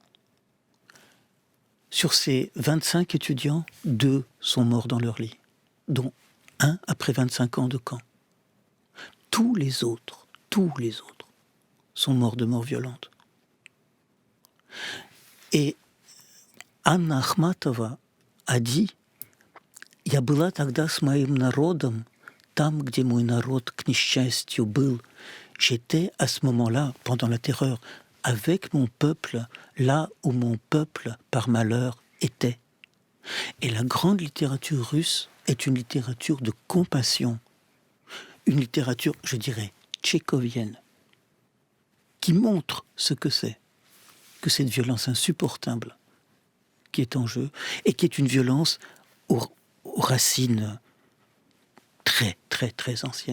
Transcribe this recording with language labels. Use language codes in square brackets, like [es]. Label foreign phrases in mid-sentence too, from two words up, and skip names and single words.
[fr] Sur ces 25 étudiants, 2 sont morts dans leur lit, dont un après 25 ans de camp. Tous les autres sont morts de mort violente. Et Anna Akhmatova a dit « [ru] Я была тогда с моим народом, там, где мой народ к несчастью был». [fr] J'étais à ce moment-là, pendant la terreur, avec mon peuple, là où mon peuple, par malheur, était. Et la grande littérature russe est une littérature de compassion, une littérature, je dirais, tchécovienne, qui montre ce que c'est, que cette violence insupportable qui est en jeu, et qui est une violence aux racines très, très, très anciennes.